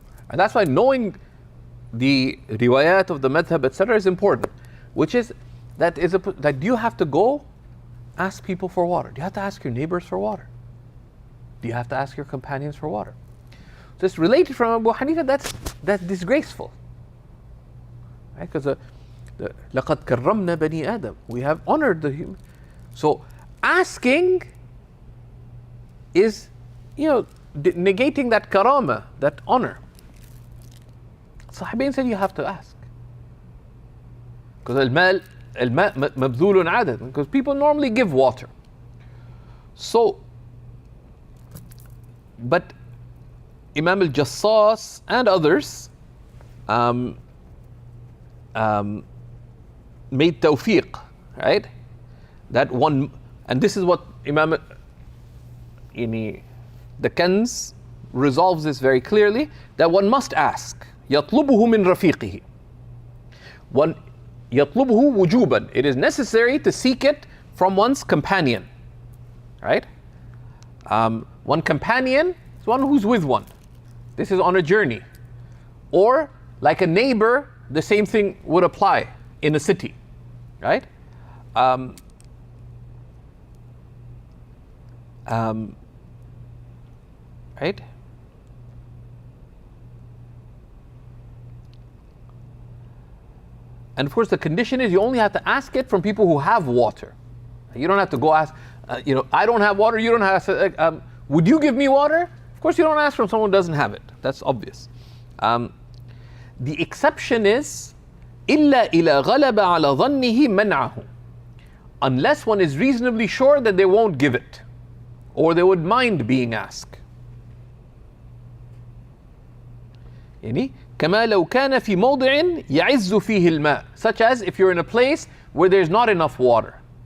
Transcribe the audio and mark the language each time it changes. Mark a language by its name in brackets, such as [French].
[English] And that's why knowing the riwayat of the madhab, etc. is important. Which is, that do you have to go ask people for water? Do you have to ask your neighbors for water? Do you have to ask your companions for water? So it's related from Abu Hanifa, that's disgraceful. Right? Because [Arabic] لَقَدْ كَرَّمْنَا بَنِي آدَمَ. [English] We have honored the human. So asking is, negating that karama, that honor. Sahabain said you have to ask. Because al-ma' mabdhulun adat. Because people normally give water. So, but Imam al-Jassas and others made tawfiq, right? That one, and this is what the Kanz resolves this very clearly, that one must ask. [Arabic] يَطْلُبُهُ مِنْ رَفِيقِهِ. [English] One [Arabic] يَطْلُبُهُ وُجُوبًا. [English] It is necessary to seek it from one's companion, right? One companion is one who's with one. This is on a journey. Or like a neighbor, the same thing would apply in a city, right? Right? And of course, the condition is you only have to ask it from people who have water. You don't have to go ask, I don't have water, you don't have, would you give me water? Of course, you don't ask from someone who doesn't have it. That's obvious. The exception is, [Arabic] إِلَّا إِلَى غَلَبَ عَلَى ظَنِّهِ مَنْعَهُ. [English] Unless one is reasonably sure that they won't give it, or they would mind being asked. [Arabic] يعني كما لو كان في موضع يعز فيه الماء, [English] such as if you're in a place where there's not enough water.